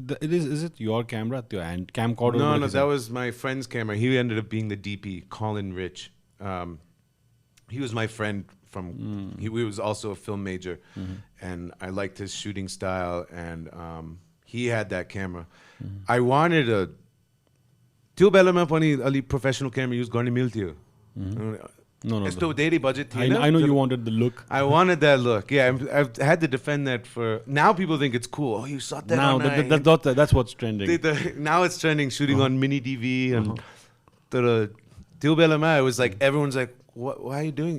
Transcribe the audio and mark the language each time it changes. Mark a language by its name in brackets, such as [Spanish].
[English] Is it your camera? And camcorder? No, that was my friend's camera. He ended up being the DP, Colin Rich. He was my friend from. He was also a film major, and I liked his shooting style. And he had that camera. I wanted a. [Nepali] त्यो बेलामा पनि अलि professional camera use गर्ने मिल्थ्यो. [English] No. It's daily budget. I know you wanted the look. I wanted that look. Yeah, I've had to defend that for. Now people think it's cool. Oh, you shot that. Now that's what's trending. Now it's trending. Shooting on mini DV and the [Nepali] त्यो बेलामा [English] it was like everyone's like, what? Why are you doing?